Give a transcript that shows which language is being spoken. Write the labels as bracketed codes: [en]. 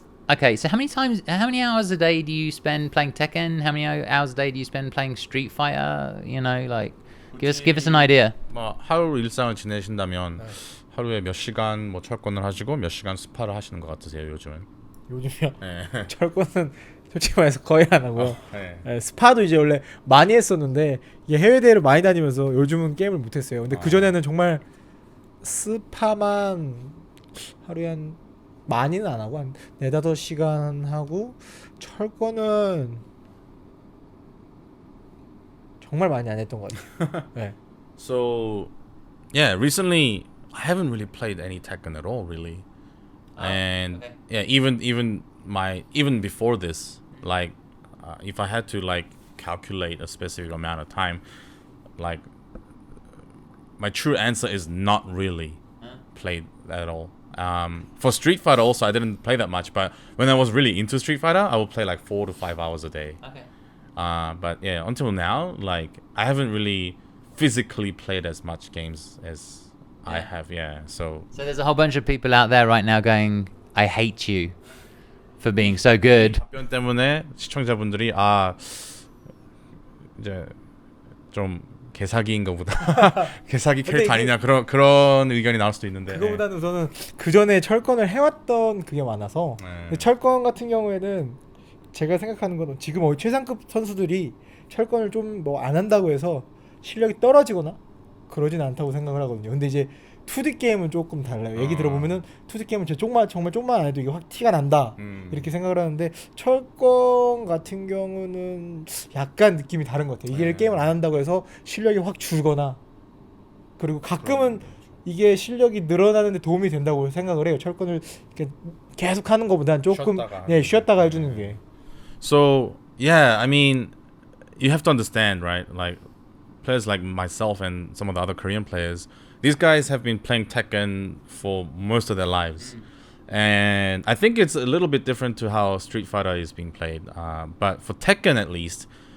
[en] Okay, so how many hours a day do you spend playing Tekken? How many hours a day do you spend playing Street Fighter? You know, like give us an idea. [ko] 뭐 하루 일상을 지내신다면 하루에 몇 시간 뭐 철권을 하시고 몇 시간 스파를 하시는 것 같으세요 요즘은? 요즘이요? 네. 철권은 솔직히 말해서 거의 안 하고요. 네. 스파도 이제 원래 많이 했었는데 이게 해외 대회를 많이 다니면서 요즘은 게임을 못 했어요. 근데 그 전에는 정말 스파만 하루에 한 많이는 안 하고 한 4-5시간 하고 철권은 정말 많이 안 했던 것 같아요. 네. [en] So yeah, recently I haven't really played any Tekken at all, really. And okay. yeah, even before this, like if I had to like calculate a specific amount of time, like my true answer is not really played at all. For Street Fighter also I didn't play that much, but when I was really into Street Fighter I would play like 4 to 5 hours a day. Okay. But yeah, until now, like I haven't really physically played as much games as I have. Yeah, so there's a whole bunch of people out there right now going, I hate you for being so good. [ko] 답변 때문에 시청자분들이 이제 좀 개사기인가 보다. 개사기 캐릭터 아니냐 그런 의견이 나올 수도 있는데. 그거보다는 저는 그 전에 철권을 해왔던 그게 많아서 근데 철권 같은 경우에는 제가 생각하는 건 지금 최상급 선수들이 철권을 좀 뭐 안 한다고 해서 실력이 떨어지거나 그러진 않다고 생각을 하거든요. 근데 이제 2D 게임은 조금 달라요. 얘기 들어보면은 2D 게임은 정말 좀만 안 해도 이게 확 티가 난다 이렇게 생각을 하는데 철권 같은 경우는 약간 느낌이 다른 것 같아요. 이게 게임을 안 한다고 해서 실력이 확 줄거나 그리고 가끔은 이게 실력이 늘어나는데 도움이 된다고 생각을 해요. 철권을 계속 하는 것보다는 조금 쉬었다가 해주는 게. [en] So yeah, I mean, you have to understand, right? Like players like myself and some of the other Korean players, these guys have been playing Tekken for most of their lives. And I think it's a little bit different to how Street Fighter is being played. But for Tekken at least,